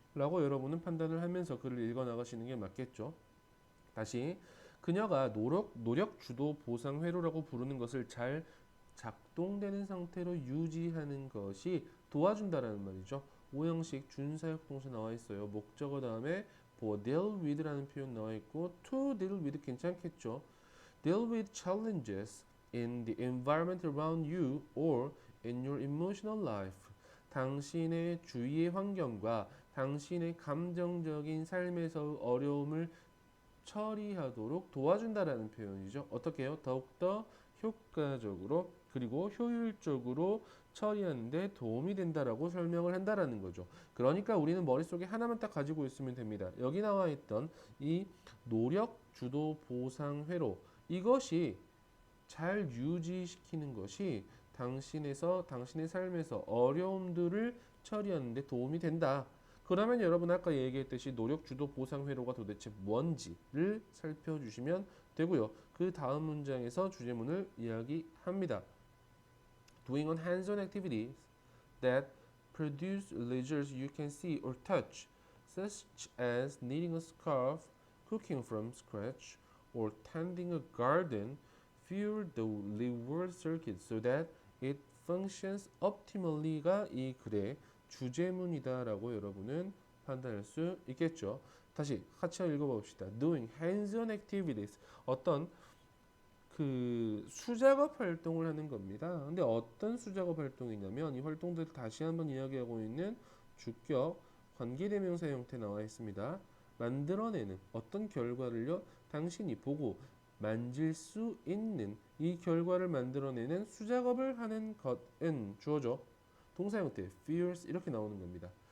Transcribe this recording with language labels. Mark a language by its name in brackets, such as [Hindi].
[Korean] 라고 여러분은 판단을 하면서 글을 읽어 나가시는 게 맞겠죠. 다시 그녀가 노력 주도 보상 회로라고 부르는 것을 잘 작동되는 상태로 유지하는 것이 도와준다라는 말이죠. 오형식 준사역 동사 나와 있어요. 목적어 다음에 [English] for deal with [Korean] 라는 표현 나와 있고 [English] to deal with [Korean] 괜찮겠죠. [English] Deal with challenges in the environment around you or in your emotional life. [Korean] 당신의 주위의 환경과 당신의 감정적인 삶에서 어려움을 처리하도록 도와준다라는 표현이죠. 어떻게 해요? 더욱더 효과적으로 그리고 효율적으로 처리하는데 도움이 된다라고 설명을 한다라는 거죠. 그러니까 우리는 머릿속에 하나만 딱 가지고 있으면 됩니다. 여기 나와 있던 이 노력 주도 보상 회로 이것이 잘 유지시키는 것이 당신의 삶에서 어려움들을 처리하는데 도움이 된다. 그러면 여러분 아까 얘기했듯이 노력 주도 보상 회로가 도대체 뭔지를 살펴주시면 되고요. 그 다음 문장에서 주제문을 이야기합니다. [English] Doing on hands-on activities that produce leisures you can see or touch, such as knitting a scarf, cooking from scratch, or tending a garden, fuel the reward circuit so that it functions optimally [Korean] 가 이 글의 주제문이다라고 여러분은 판단할 수 있겠죠. 다시 같이 읽어봅시다. [English] Doing hands-on activities [Korean] 어떤 그 수작업 활동을 하는 겁니다. 근데 어떤 수작업 활동이냐면 이 활동들을 다시 한번 이야기하고 있는 주격 관계대명사 형태 나와 있습니다. 만들어내는 어떤 결과를요 당신이 보고 만질 수 있는 이 결과를 만들어내는 수작업을 하는 것은 주어져 동사 형태 feels 이렇게 나오는 겁니다.